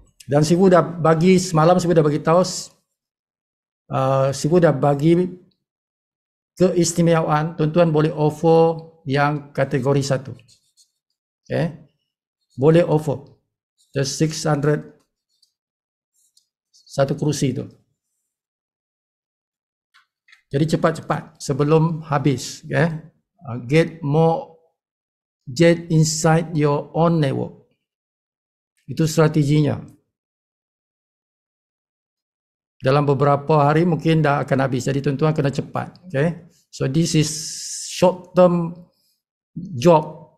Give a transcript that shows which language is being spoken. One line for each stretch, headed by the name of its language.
Malay: Dan Sifu dah bagi semalam, Sifu dah bagi tahu, Sifu dah bagi keistimewaan, tuan-tuan boleh offer yang kategori 1. Okay. Boleh offer the 600 satu kerusi itu. Jadi cepat-cepat sebelum habis. Okay.
English: Get more JET inside your own network.
Malay: Itu strateginya. Dalam beberapa hari mungkin dah akan habis. Jadi tuan-tuan kena cepat. Okay.
English: So this is short term job.